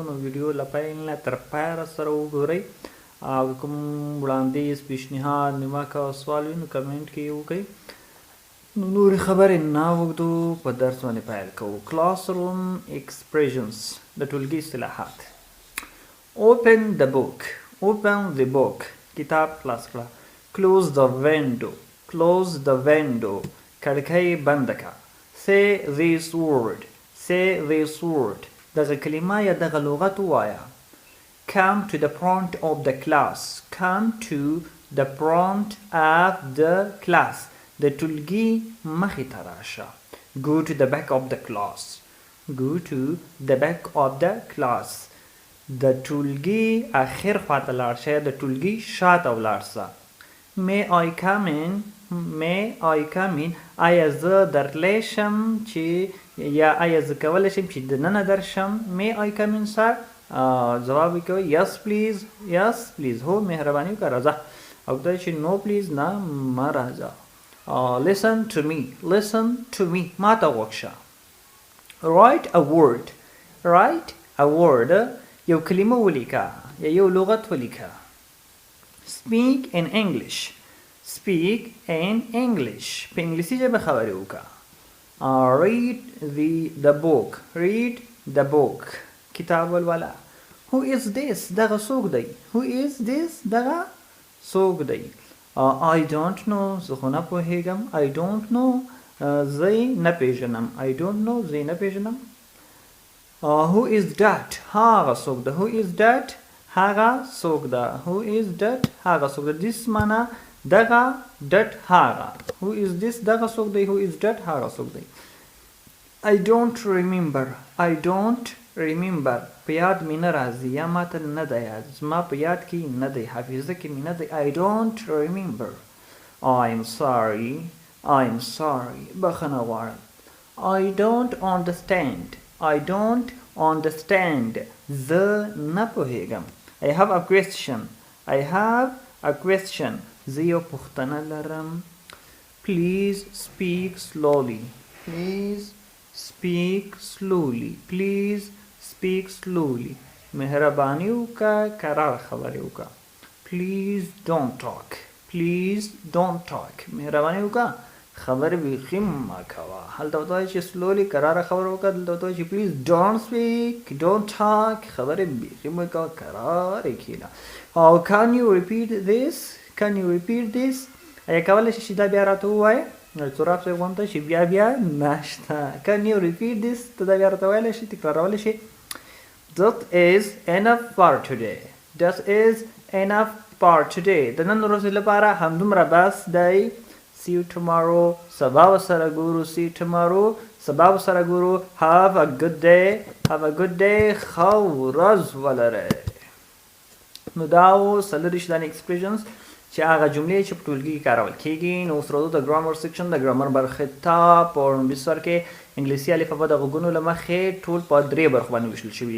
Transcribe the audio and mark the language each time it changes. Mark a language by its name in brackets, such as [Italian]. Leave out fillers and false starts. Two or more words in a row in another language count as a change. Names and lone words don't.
[Pashto] نو ویډیو له پیل نه تر پایه سره وګورئ او کوم وړاندیز، پیشنهاد، نیوکه او سوال وي نو کمنټ کې یې وکړئ. نو نورې خبرې نه اوږدو، په درس باندې پیل کوو. [English] classroom expressions, [Pashto] د ټولګي اصطلاحات. [English] open the book، open the book، [Pashto] کتاب خلاص کړه. [English] close the window، close the window، [Pashto] کړکۍ بنده کړه. [English] say this word، say this word، [Pashto] دغه کلمه یا دغه لغت ووایه. [English] come to the front of the class، come to the front of the class، [Pashto] د ټولګي مخې ته راشه. [English] go to the back of the class، go to the back of the class، [Pashto] د ټولګي اخر خواته لاړ شه، د ټولګي شاته ولاړ شه. [English] may I come in، may I come in، [Pashto] آیا زه درتلی شم چې یا آیا زه کولی شم چې دننه درشم. [English] may I come in sir، [Pashto] ځواب یې کوئ [English] yes please، yes please، [Pashto] هو مهرباني وکړه راځه. او کله چې [English] no please [Pashto] نه مه راځه. [English] listen to me، listen to me، [Pashto] ما ته غوږ شه. [English] write a word، write a word، [Pashto] یو کلمه ولیکه یا یو لغت ولیکه. [English] speak in English، speak in English، [Pashto] په انګلیسي ژبه خبرې وکړه. [English] read the book، read the book، [Pashto] کتاب ولوله. [English] who is this، [Pashto] دغه څوک دی. [English] who is this، [Pashto] دغه څوک دی. [English] I don't know، [Pashto] زه خو نه پوهېږم. [English] I don't know، [Pashto] زه یې نه پېژنم. [English] I don't know، [Pashto] زه یې نه پېژنم. [English] who is that، [Pashto] هغه څوک ده. [English] who is that، [Pashto] هغه څوک ده. [English] who is that، [Pashto] هغه څوک ده. this معنا دغه، [English] that هغه. who is this، [Pashto] دغه څوک دی. [English] who is that، [Pashto] هغه څوک دی. [English] I don't remember، I don't remember، [Pashto] په یاد مې نه راځي یا ماته نه دی یاد، زما په یاد کې نه دی، حافظه کې مې نه دی. [English] I don't remember. I'm sorry، I'm sorry، [Pashto] بخښنه غواړم. [English] I don't understand، I don't understand، [Pashto] زه نه پوهېږم. [English] I have a question، I have a question، [Pashto] زه یو پوښتنه لرم. [English] Please speak slowly، please speak slowly، please speak slowly، [Pashto] مهرباني وکړه، کرار خبرې وکړه. [English] Please don't talk، please don't talk، [Pashto] مهرباني وکړه، خبرې بیخي مه کوه. هلته ورته وایي چې slowly کراره خبره وکړه، دلته ورته وایي چې [English] please don't speak، don't talk، [Pashto] خبرې بیخي مه کوه، کرارې کښېنه. [English] can you repeat this، can you repeat this، [Pashto] ایا کولی شې چې دا بیا راته ووایې. سراب صاحب غونته چې بیا نشته. [English] can you repeat this، [Pashto] ته دا بیا راته ویلی شي، تکرارولی شي. [English] that is enough for today، that is enough for today، [Pashto] د نن ورځې لپاره همدومره بس دی. [English] see you tomorrow، [Pashto] سبا به سره ګورو. [English] see you tomorrow، [Pashto] سبا به سره ګورو. [English] have a good day، have a good day، [Pashto] ښه ورځ ولرئ. نو دا و څلوېښت دانې ایکسپریشنس چې هغه جملې چې په ټولګي کې کارول کېږي. نو اوس راځو د [English] grammar section, [Pashto] د ګرامر برخې ته. په لومړي سر کې انګلیسي الفبا د غږونو له مخې ټول په درې برخو باندې ویشل شوي دي.